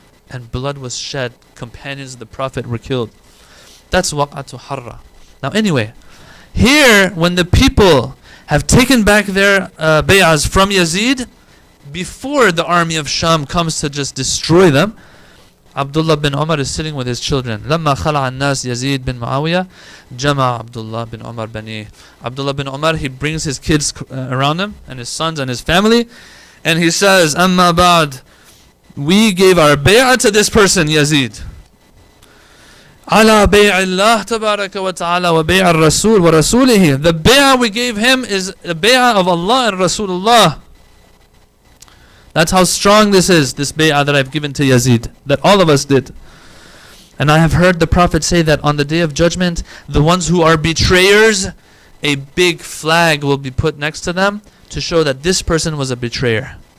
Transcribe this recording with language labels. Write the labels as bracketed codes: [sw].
[en] And blood was shed. Companions of the Prophet were killed. That's waq'atu harra. Now anyway, here when the people have taken back their bay'ahs from Yazid, before the army of Sham comes to just destroy them, Abdullah bin Umar is sitting with his children. [ar] لما خلع الناس يزيد بن معاوية جمع عبد الله بن عمر بنيه. [en] Abdullah bin Umar, he brings his kids around him and his sons and his family, and he says, [ar] أما بعد, [en] we gave our bay'ah to this person, Yazid. [ar] على بيع الله تبارك وتعالى وبيع الرسول ورسوله. [en] The bay'ah we gave him is the bay'ah of Allah and Rasulullah. That's how strong this is, this bay'ah that I've given to Yazid, that all of us did. And I have heard the Prophet say that on the Day of Judgment, the ones who are betrayers, a big flag will be put next to them to show that this person was a betrayer.